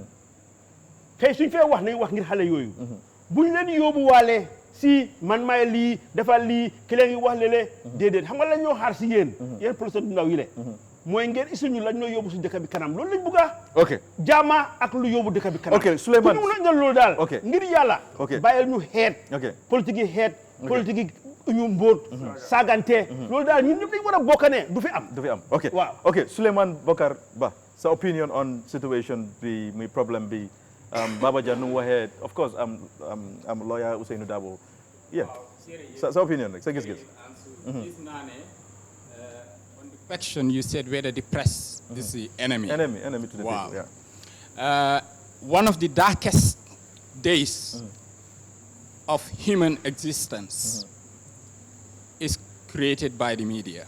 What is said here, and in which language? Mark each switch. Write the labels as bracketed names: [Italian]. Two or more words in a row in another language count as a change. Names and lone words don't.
[Wolof] tey suñ fee wax nañ wax ngir xale yooyu buñ leen yóbbu waale si man maay lii defal lii ki leen ngi wax léeg-léeg déedéet xam nga lañ ñoo xaar si yéen politicien du ndaw yi le mooy ngeen isuñu lañ ñoo yóbbu si dëkk bi kanam loolu lañ bëgga ok jaama ak lu yóbbu dëkk bi kanam ok Souleymane ku ñu mën a loolu daal ngir yàlla bàyyil ñu xeet politique yi xeet politique yi ñu mbóot saagante loolu daal ñun ñëpp dañ war a bokkane du fi am ok waaw ok Souleymane Bocar Bah sa [English] opinion on situation [Wolof] bi muy problème bi Baba Jah nu waxee [English] of course [Wolof] am lawyer Ousseynou Dabo yeah sa opinion rek sa gis-gis gis naa ne [English] on the question you said whether the press is the enemy to the people yeah one of the darkest days of human existence is created by the media